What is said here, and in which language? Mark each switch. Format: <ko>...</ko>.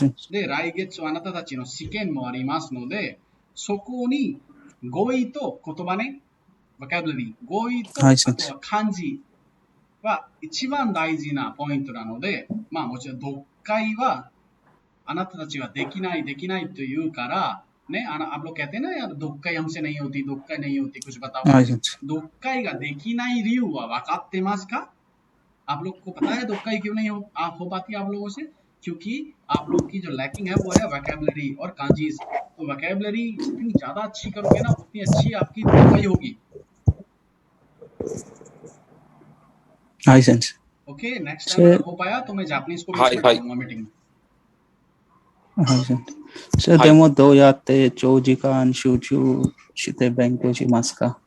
<ja>で、来月はあなたたちの試験もありますので、そこに語彙と言葉ね、vocabulary、語彙と、あとは漢字は一番大事なポイントなので、まあもちろん読解はあなたたちはできないと言うから、ね、</ja> <hi>आप लोग कहते हैं ना यार読解हमसे नहीं होती,読解नहीं होती, कुछ बताओ.</hi> <ja>読解ができない理由は分かってますか?</ja> <hi>आप लोग को पता है読解क्यों नहीं हो पाती आप लोगों से? क्योंकि आप लोग की जो लैकिंग है वो है वोकैबुलरी और कांजीज. तो वोकैबुलरी जितनी ज्यादा अच्छी करोगे ना, उतनी अच्छी आपकी読解होगी.</hi> <ja>हाय सेंस.</ja> <hi>ओके, नेक्स्ट टाइम अगर हो पाया तो मैं जापानीज को भी इसमें डालूंगा मीटिंग में.</hi> <ja>हाय सेंस. でもどうやって長時間集中して勉強しますか?</ja>